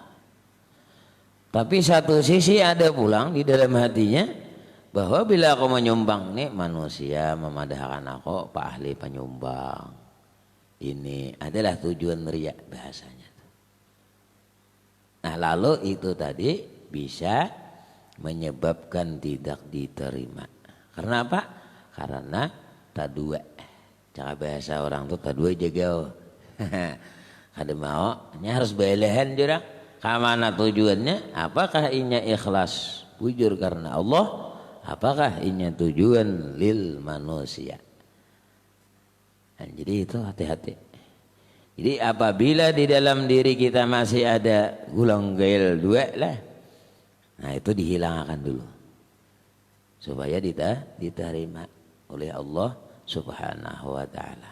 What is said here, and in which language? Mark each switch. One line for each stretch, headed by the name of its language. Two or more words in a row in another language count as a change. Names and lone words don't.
Banjar: Tapi satu sisi ada pulang di dalam hatinya bahwa bila aku menyumbang nih manusia memadahkan aku pak ahli penyumbang.
Indonesian: Ini adalah tujuan riya bahasanya. Nah lalu itu tadi bisa menyebabkan tidak diterima. Karena apa? Karena tadua.
Banjar: Cara bahasa orang tuh tadua jaga. Kada mau, ini harus belehan jurang. Kamana tujuannya? Apakah inya ikhlas bujur karena Allah? Apakah inya tujuan lil manusia?
Indonesian: Nah, jadi itu hati-hati. Jadi apabila di dalam diri kita masih ada gulang gail dua lah, nah itu dihilangkan dulu supaya diterima oleh Allah
Arabic: Subhanahu wa taala.